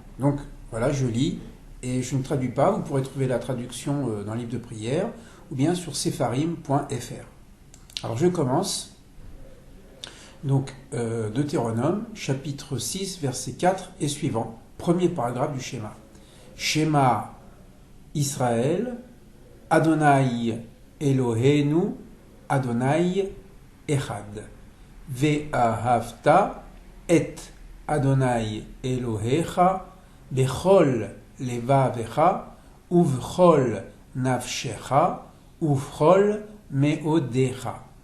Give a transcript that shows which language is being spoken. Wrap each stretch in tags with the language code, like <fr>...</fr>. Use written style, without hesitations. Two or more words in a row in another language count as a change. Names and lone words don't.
<fr>Donc voilà, je lis et je ne traduis pas. Vous pourrez trouver la traduction dans le livre de prière ou bien sur sepharim.fr. Alors je commence. Donc Deutéronome, chapitre 6, verset 4 et suivant. Premier paragraphe du schéma.</fr> <he>שמע ישראל, אדוני אלוהינו, אדוני אחד. ואהבת את אדוני אלוהיך בכל לבבך ובכל נפשך ובכל מאודך.</he>